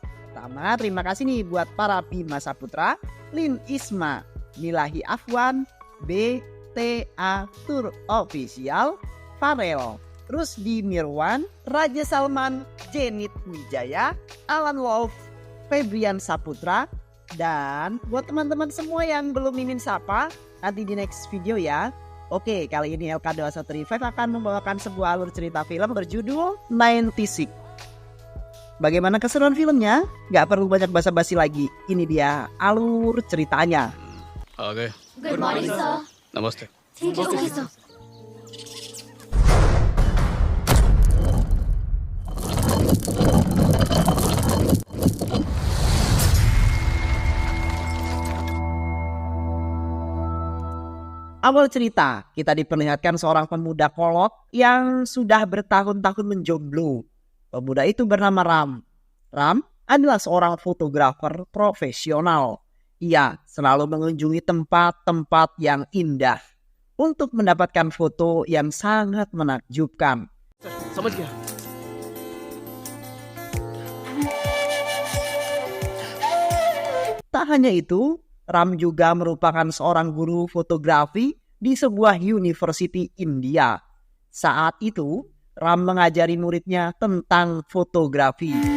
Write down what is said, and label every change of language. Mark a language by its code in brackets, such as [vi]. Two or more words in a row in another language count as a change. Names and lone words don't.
[id] Pertama, terima kasih nih buat para Bima Saputra, Lin Isma, Milahi Afwan, BTA Tour Official, Farel, Rusdi Mirwan, Raja Salman, Jenit Wijaya, Alan Wolf, Febrian Saputra, dan buat teman-teman semua yang belum mimin sapa, nanti di [en] next video [id] ya. Oke, kali ini LK21 Revive akan membawakan sebuah alur cerita film berjudul 96. Bagaimana keseruan filmnya? Gak perlu banyak basa-basi lagi. Ini dia alur ceritanya. [hi] ओके [en] good morning sir. [hi] नमस्ते। ठीक है [en] okay sir. [id] Awal cerita, kita diperlihatkan seorang pemuda kolot yang sudah bertahun-tahun menjomblo. Pemuda itu bernama Ram. Ram adalah seorang fotografer profesional. Ia selalu mengunjungi tempat-tempat yang indah untuk mendapatkan foto yang sangat menakjubkan. [hi] समझ गया। [id] Tak hanya itu, Ram juga merupakan seorang guru fotografi di sebuah university India. Saat itu, Ram mengajari muridnya tentang fotografi.